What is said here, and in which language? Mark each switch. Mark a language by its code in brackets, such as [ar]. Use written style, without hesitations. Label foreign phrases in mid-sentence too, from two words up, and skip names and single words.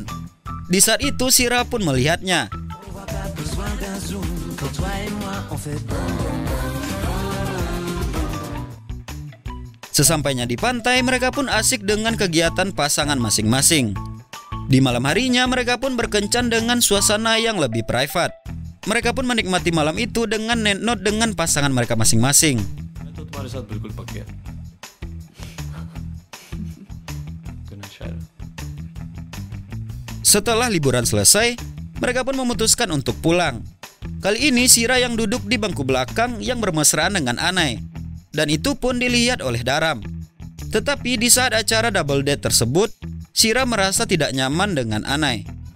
[id] Di saat itu Sira pun melihatnya. Sesampainya di pantai, mereka pun asik dengan kegiatan pasangan masing-masing. Di malam harinya, mereka pun berkencan dengan suasana yang lebih private. Mereka pun menikmati malam itu dengan [en] night note [id] dengan pasangan mereka masing-masing. [hi] मैं तो तुम्हारे साथ बिल्कुल पक गया। [en] Good night, [id] Setelah liburan selesai, mereka pun memutuskan untuk pulang. Kali ini Sira yang duduk di bangku belakang yang bermesraan dengan Anai. Dan itu pun dilihat oleh Daram. Tetapi di saat acara [en] double date [id] tersebut, Sira merasa tidak nyaman dengan Anai.